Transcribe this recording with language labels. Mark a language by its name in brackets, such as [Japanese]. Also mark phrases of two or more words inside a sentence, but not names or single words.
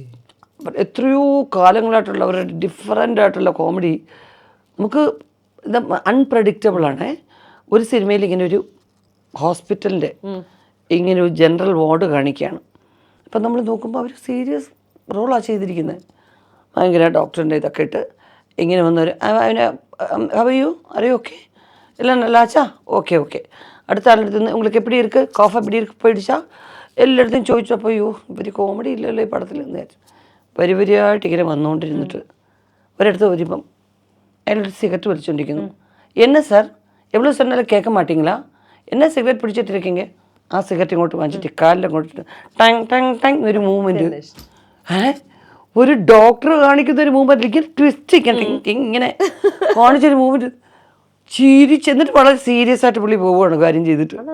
[Malayalam] എത്രയോ കാലങ്ങളായിട്ടുള്ള അവരുടെ ഡിഫറൻ്റ് ആയിട്ടുള്ള കോമഡി നമുക്ക് അൺപ്രഡിക്റ്റബിൾ ആണ്. ഒരു സിനിമയിൽ ഇങ്ങനെ ഒരു ഹോസ്പിറ്റലിൻ്റെ ഇങ്ങനെ ഒരു [English] general ward [Malayalam] കാണിക്കുകയാണ്. അപ്പം നമ്മൾ നോക്കുമ്പോൾ അവർ സീരിയസ് റോളാണ് ചെയ്തിരിക്കുന്നത്. ഭയങ്കര ഡോക്ടറിൻ്റെ ഇതൊക്കെ ഇട്ട് ഇങ്ങനെ വന്നവർ അവനെ ഹവയോ അറിയോ ഓക്കെ [Tamil] இல்லை நல்லாச்சா ஓகே ஓகே அடுத்த ஆளுக்கு உங்களுக்கு எப்படி இருக்குது காஃப் எப்படி இருக்கு போயிடுச்சா [Malayalam] എല്ലായിടത്തും ചോദിച്ചപ്പോൾ അയ്യോ ഇവർ കോമഡി ഇല്ലല്ലോ ഈ പടത്തിൽ എന്ന് വിചാരിച്ചു. വരിവരിയായിട്ട് ഇങ്ങനെ വന്നുകൊണ്ടിരുന്നിട്ട് ഒരിടത്ത് വരുമ്പം അയാളൊരു സിഗരറ്റ് വലിച്ചുകൊണ്ടിരിക്കുന്നു. എന്നെ സാർ [Tamil] എவ்வளோ சொன்னாலும் கேட்க மாட்டீங்களா, என்ன [Malayalam] സിഗരറ്റ് പിടിച്ചിട്ട് [Tamil] ഇരിക്കീങ്ക. [Malayalam] ആ സിഗരറ്റ് ഇങ്ങോട്ട് വാങ്ങിച്ചിട്ട് കാലിലങ്ങോട്ട് ടങ് ടങ് ടങ് ഒരു മൂവ്മെൻറ്റ്. ഒരു ഡോക്ടർ കാണിക്കുന്ന ഒരു മൂവ്മെൻറ്റ് ഇങ്ങനെ ട്വിസ്റ്റ് ഇങ്ങനെ കാണിച്ചൊരു മൂവ്മെൻറ്റ് ചിരിച്ചെന്നിട്ട് വളരെ സീരിയസ് ആയിട്ട് പുള്ളി പോവുകയാണ് കാര്യം ചെയ്തിട്ട്.